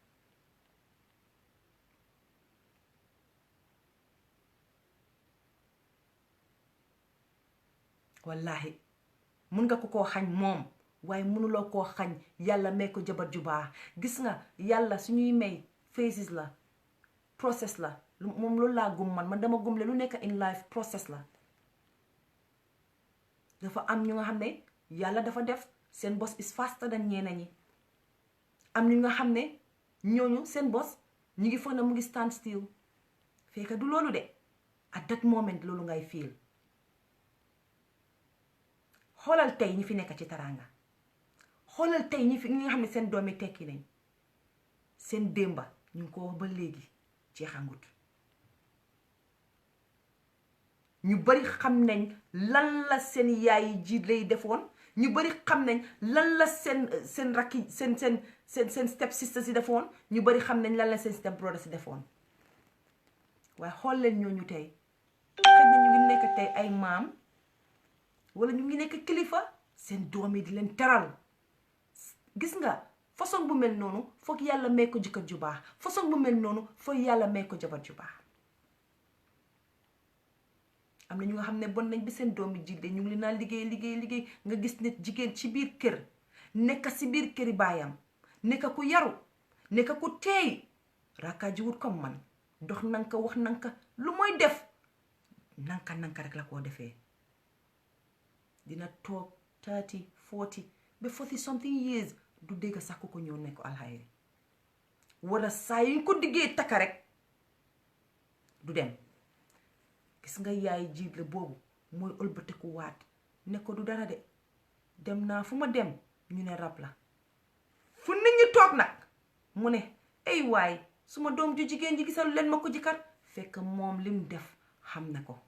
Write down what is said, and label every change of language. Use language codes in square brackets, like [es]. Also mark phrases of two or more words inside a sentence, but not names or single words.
[wo] wallahi mun nga ko koo xañ moom waaye mënuloo koo xañ yàlla may ko jabar ju baax. gis nga yàlla suñuy may phases la, process la. moom loolu laa gum man dama gum le lu nekk [en] in life [wo] process la. dafa am ñu nga xam ne yàlla dafa def seen bos [en] is faster than [wo] ñeneen ñi. am ñu nga xam ne ñooñu seen bos ñu ngi foog ne mu ngi [en] stand still, [wo] fekk du loolu de. [en] at that moment [wo] loolu ngay feel. xoolal tey ñi fi nekk ci taraanga, xoolal tey ñi nga xam ne seen doomi tekki nañ, seen démba ñu ngi ko wax ba léegi jeexangut. ñu bari xam nañ lan la seen yaay jiit lay defoon, ñu bari xam nañ lan la seen rakki seen [en] step sister [wo] si defoon, ñu bari xam nañ lan la seen [en] step brother [wo] si defoon. waaye xool leen ñooñu tey xëy na ñu ngi nekk tey ay maam wala ñu ngi nekk kilifa, seen doom yi di leen teral. gis nga façon bu mel noonu foog yàlla may ko jëkkër ju baax, façon bu mel noonu foog yàlla may ko jabar ju baax. am na ñu nga xam ne bon nañ bi seen doom yi jiite ñu ngi leen naa liggéey nga gis nit jigéen ci biir kër nekk si biir këri baayam, nekk ku yaru, nekk ku teey, raakaaji wut comme man, dox nanka wax nanka, lu mooy def nanka rek la koo defee. dina toog 30 40 ba 40 [en] something years [wo] du dégg sax ku ko ñëw ne ko alxayri, wala saa yuñ ko diggee takka rek du dem. gis nga yaay jiit la boobu mooy ëlbatiku waat ne ko du dara de, dem naa fu ma dem ñu ne rab la. fu nit ñi toog nag mu ne ay waay suma doom ju jigéen ji gisal leen ma ko jëkkër, fekk moom lim def xam na ko.